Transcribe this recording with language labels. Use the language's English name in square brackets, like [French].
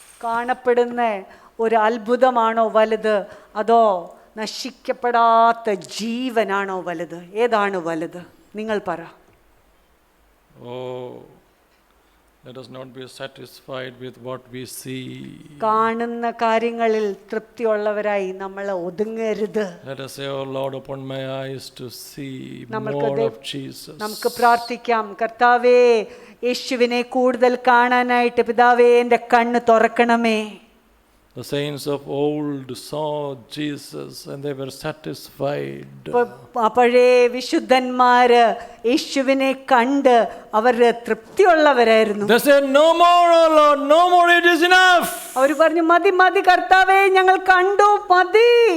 [Malayalam] കാണപ്പെടുന്ന ഒരു അത്ഭുതമാണോ വലുത്, അതോ നശിക്കപ്പെടാത്ത ജീവനാണോ വലുത്? ഏതാണ് വലുത്? നിങ്ങൾ പറ. [English] Oh, let us not be satisfied with what we see. [Malayalam] കാണുന്ന കാര്യങ്ങളിൽ തൃപ്തിയുള്ളവരായി നമ്മൾ ഒതുങ്ങരുത്. [English] Let us say, oh Lord, open my eyes to see more of Jesus. [Malayalam] നമുക്ക് പ്രാർത്ഥിക്കാം, കർത്താവേ യേശുവിനെ കൂടുതൽ കാണാനായിട്ട് പിതാവേ എൻ്റെ കണ്ണ് തുറക്കണമേ. [English] The saints of old saw Jesus and they were satisfied. [Malayalam] പഴയ വിശുദ്ധന്മാര് യേശുവിനെ കണ്ട് അവർ തൃപ്തിയുള്ളവരായിരുന്നു. [English] They said, no more, oh Lord, no more, it is enough. [Malayalam] അവർ പറഞ്ഞു, മതി കർത്താവേ, ഞങ്ങൾ കണ്ടു, മതി.